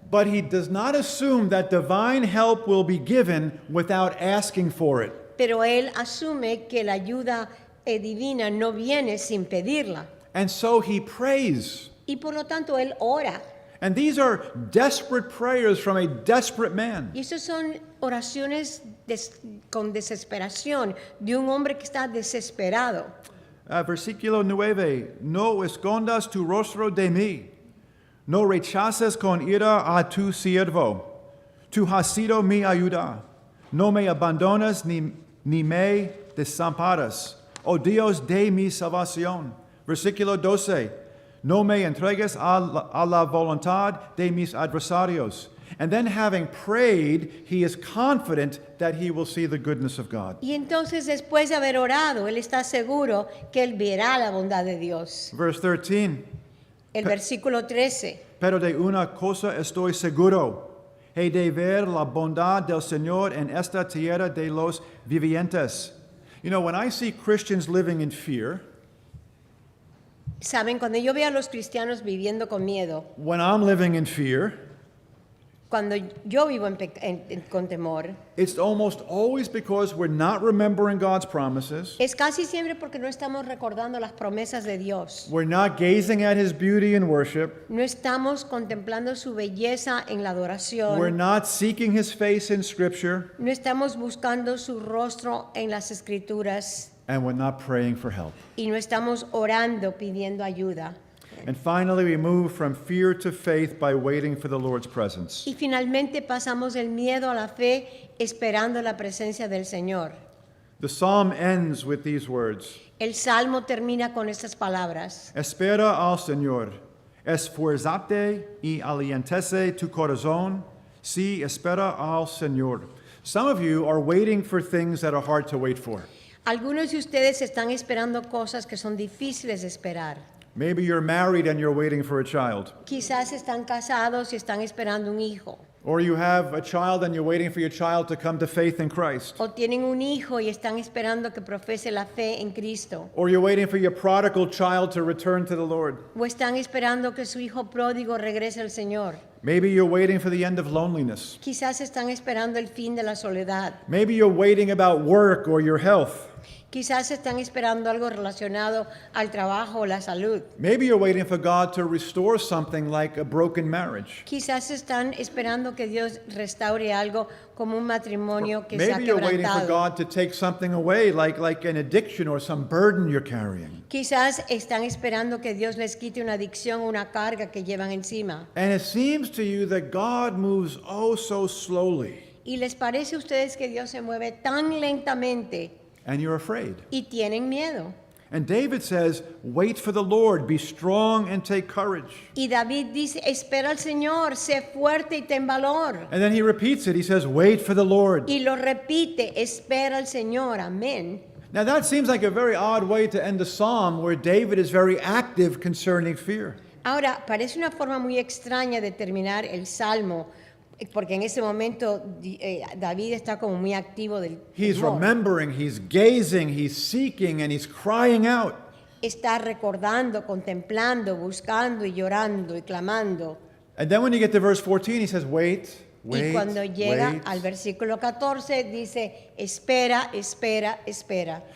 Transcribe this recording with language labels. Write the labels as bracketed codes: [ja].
[en] But he does not assume that divine help will be given without asking for it. [es] Pero él asume que la ayuda divina no viene sin pedirla. [en] And so he prays. [es] Y por lo tanto él ora. [en] And these are desperate prayers from a desperate man. [es] Y esas son oraciones con desesperación de un hombre que está desesperado. Versículo 9. No escondas tu rostro de mí. No rechaces con ira a tu siervo. Tú has sido mi ayuda. No me abandonas ni me desamparas. Oh Dios de mi salvación. Versículo 12. No me entregues a la voluntad de mis adversarios. [en] And then having prayed, he is confident that he will see the goodness of God. [es] Y entonces después de haber orado, él está seguro que él verá la bondad de Dios. [en] Verse 13. [es] El versículo 13. Pero de una cosa estoy seguro. He de ver la bondad del Señor en esta tierra de los vivientes. [en] You know, when I see Christians living in fear, [es] Saben, cuando yo veo a los cristianos viviendo con miedo, [en] when I'm living in fear, [es] cuando yo vivo con temor, [en] it's almost always because we're not remembering God's promises. [es] es casi siempre porque no estamos recordando las promesas de Dios. [en] We're not gazing at his beauty in worship. [es] No estamos contemplando su belleza en la [en] We're [es] adoración. [en] not seeking his face in Scripture. [es] No estamos buscando su rostro en las escrituras. [en] And we're not praying for help. [es] Y no estamos orando pidiendo ayuda. [en] And finally, we move from fear to faith by waiting for the Lord's presence. [es] Y finalmente pasamos del miedo a la fe esperando la presencia del Señor. [en] The psalm ends with these words. [es] El salmo termina con estas palabras. Espera al Señor. Esfuérzate y aliéntese tu corazón. Sí, espera al Señor. [en] Some of you are waiting for things that are hard to wait for. [es] Algunos de ustedes están esperando cosas que son difíciles de esperar. [en] Maybe you're married and you're waiting for a child. [es] Quizás están casados y están esperando un hijo. [en] Or you have a child and you're waiting for your child to come to faith in Christ. [es] O tienen un hijo y están esperando que profese la fe en Cristo. [en] Or you're waiting for your prodigal child to return to the Lord. [es] O están esperando que su hijo pródigo regrese al Señor. [en] Maybe you're waiting for the end of loneliness. [es] Quizás están esperando el fin de la soledad. [en] Maybe you're waiting about work or your health. [es] Quizás están esperando algo relacionado al trabajo o la salud. [en] Maybe you're waiting for God to restore something like a broken marriage. [es] Quizás están esperando que Dios restaure algo como un matrimonio que se ha [en] Maybe you're waiting for [es] quebrantado. [en] God to take something away like an addiction or some burden you're carrying. [es] Quizás están esperando que Dios les quite una adicción o una carga que llevan encima. [en] And it seems to you that God moves oh so slowly, [es] Y les parece a ustedes que Dios se mueve tan lentamente [en] and you're afraid. [es] y tienen miedo. [en] And David says, wait for the Lord, be strong and take courage. [es] Y David dice, espera al Señor, sé fuerte y ten valor. [en] And then he repeats it. He says, wait for the Lord. [es] Y lo repite, espera al Señor, amén. [en] Now that seems like a very odd way to end a psalm where David is very active concerning fear. [es] Ahora, parece una forma muy extraña de terminar el Salmo, porque en ese momento David está como muy activo del [en] He's [es] temor. [en] remembering, he's gazing, he's seeking, and he's crying out. [es] Está recordando, contemplando, buscando y llorando y clamando. [en] And then when you get to verse 14, he says, wait, [es] Y [en] wait, [es] cuando llega [en] wait. [es] al versículo 14 dice, espera, espera, espera.